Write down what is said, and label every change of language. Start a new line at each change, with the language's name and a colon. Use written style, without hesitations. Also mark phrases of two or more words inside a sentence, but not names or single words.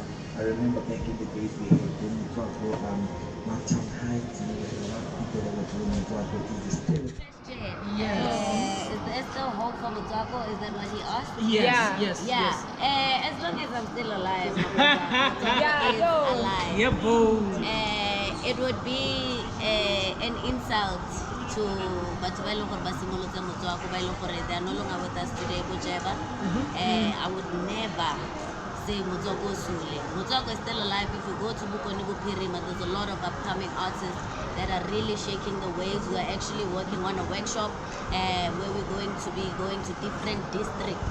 English: I remember back in the days when Mxjor Mountain Heights, and there were a lot of people that were doing Mxjor, but is there still a Yes. Is there still hope for Mxjor? Is that what he asked? Yes. As long as I'm still alive, alive. Yeah, boy. It would be an insult to
Tswana: batho ba ileng gore ba simolotse Mxjor ba ileng gore
English: they are no longer with us today, whichever. I would never say Mxjor Sule. Mxjor is still alive. If you go to Bukoni Bupirima, there's a lot of upcoming artists that are really shaking the waves. We're actually working on a workshop where we're going to be going to different districts.